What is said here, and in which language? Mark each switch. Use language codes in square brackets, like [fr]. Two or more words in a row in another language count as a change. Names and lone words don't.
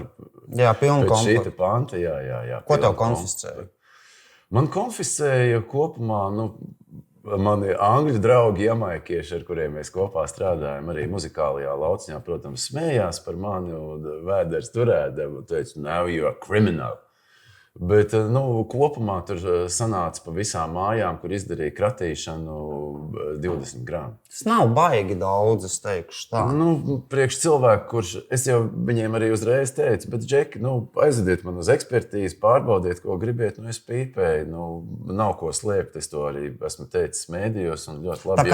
[lv] Jā, pilna komplekta. Pēc šīta panta, jā. Ko tev konfiscēja? Man konfiscēja kopumā, mani angļu draugi, jamaikieši, ar kuriem mēs kopā strādājam, arī muzikālajā lauciņā, protams, smējās par mani un vēders turēdam un teica, [en] now you are criminal. [lv] Bet kopumā tur sanāca pa visām mājām, kur izdarīja kratīšanu 20 gramu. Tas nav baigi daudz, es teikšu tā. Priekš cilvēku, kurš, es jau viņiem arī uzreiz teicu, bet Džeki, aizvediet man uz ekspertīzi, pārbaudiet, ko gribiet, es pīpēju, nav ko slēpt, es to arī esmu teicis mēdījos un ļoti labi.